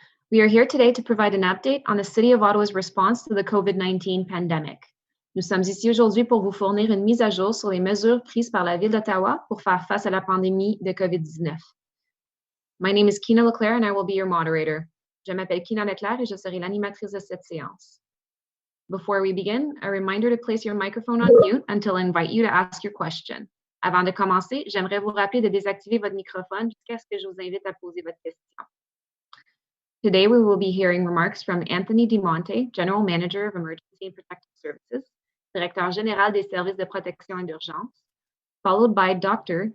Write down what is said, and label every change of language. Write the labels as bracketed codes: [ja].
[en] We are here today to provide an update on the City of Ottawa's response to the COVID-19 pandemic. [fr] Nous sommes ici aujourd'hui pour vous fournir une mise à jour sur les mesures prises par la Ville d'Ottawa pour faire face à la pandémie de COVID-19. [en] My name is Kina Leclerc and I will be your moderator. [fr] Je m'appelle Kina Leclerc et je serai l'animatrice de cette séance. [en] Before we begin, a reminder to place your microphone on mute until I invite you to ask your question. [fr] Avant de commencer, j'aimerais vous rappeler de désactiver votre microphone jusqu'à ce que je vous invite à poser votre question. [en] Today, we will be hearing remarks from Anthony DiMonte, General Manager of Emergency and Protective Services, [fr] Directeur général des services de protection et d'urgence, [en] followed by Dr.